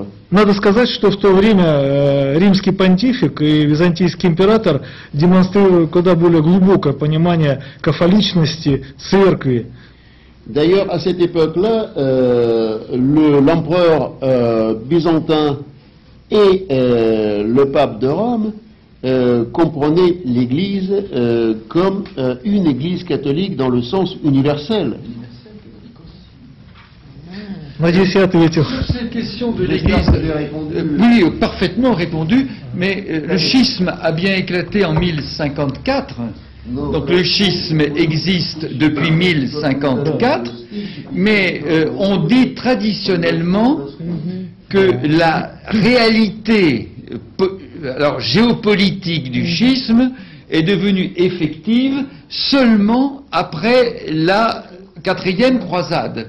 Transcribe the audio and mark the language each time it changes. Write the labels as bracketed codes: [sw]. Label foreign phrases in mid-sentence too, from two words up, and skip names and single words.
[ru] Надо сказать, что в то время римский понтифик и византийский император демонстрировали куда более глубокое понимание кафоличности церкви. [fr] D'ailleurs, à cette époque-là, l'empereur byzantin et le pape de Rome comprenaient l'Église comme une Église catholique dans le sens universel. [ru] Надеюсь, я ответил. [fr] Sur cette question de l'Église, oui, parfaitement répondu, mais le schisme a bien éclaté en 1054. Donc le schisme existe depuis 1054, mais on dit traditionnellement que la réalité géopolitique du schisme est devenue effective seulement après la 4e croisade.